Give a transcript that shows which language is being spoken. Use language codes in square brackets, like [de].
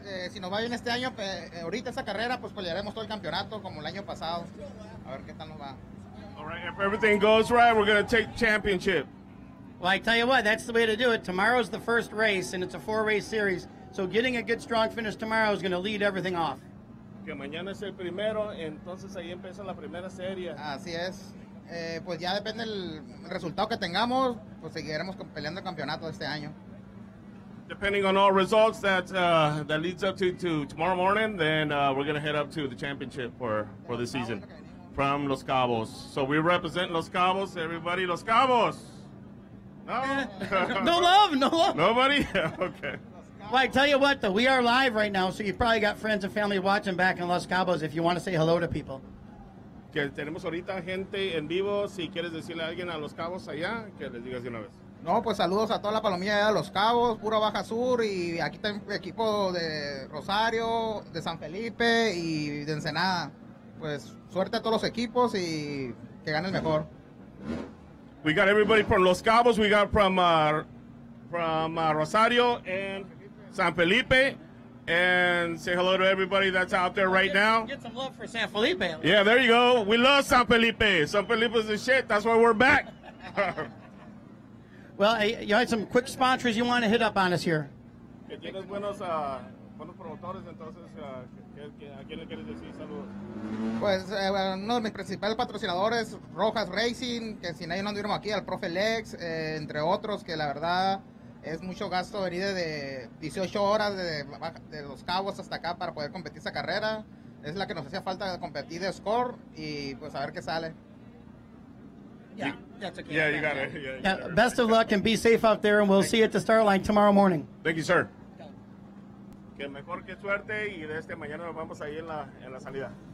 [es] Si nos va bien este año, ahorita esa carrera, pues pelearemos todo el campeonato como el año pasado. A ver qué tal nos va. [en] All right, if everything goes right, we're going to take championship. Well, I tell you what, that's the way to do it. Tomorrow's the first race, and it's a 4-race series. So getting a good, strong finish tomorrow is going to lead everything off. [es] Que mañana es el primero, entonces ahí empieza la primera serie. Así es. Pues ya depende del resultado que tengamos, pues seguiremos peleando el campeonato de este año. [en] Depending on all results that leads up to tomorrow morning, then we're going to head up to the championship for the season from Los Cabos. So we represent Los Cabos, everybody. Los Cabos. No? No love, no love. Nobody? Okay. Well, I tell you what, though, we are live right now, so you probably got friends and family watching back in Los Cabos if you want to say hello to people. [es] Que tenemos ahorita gente en vivo. Si quieres decirle a alguien a Los Cabos allá, que les digas de una vez. No, pues saludos a toda la palomilla de Los Cabos, pura Baja Sur, y aquí está el equipo de Rosario, de San Felipe y de Ensenada. Pues suerte a todos los equipos y que gane el mejor. [en] We got everybody from Los Cabos. We got from Rosario and San Felipe. And say hello to everybody that's out there right now. Get some love for San Felipe. Yeah, there you go. We love San Felipe. San Felipe is the shit. That's why we're back. Well, you had some quick sponsors you want to hit up on us here. [es] Que tienes buenos promotores, entonces, ¿a quién le quieres decir saludos? Pues uno de mis principales patrocinadores, Rojas Racing, que sin ellos no anduviéramos aquí, al Profe Lex, entre otros, que la verdad es mucho gasto venir de 18 horas de Los Cabos hasta acá para poder competir esa carrera. Es la que nos hacía falta competir de score y pues a ver qué sale. [en] Yeah, that's okay. Yeah, you got it. Yeah, best of luck and be safe out there, and we'll see you at the start line tomorrow morning. Thank you, sir. [es] Que mejor que suerte y de mañana nos vamos ahí en la salida.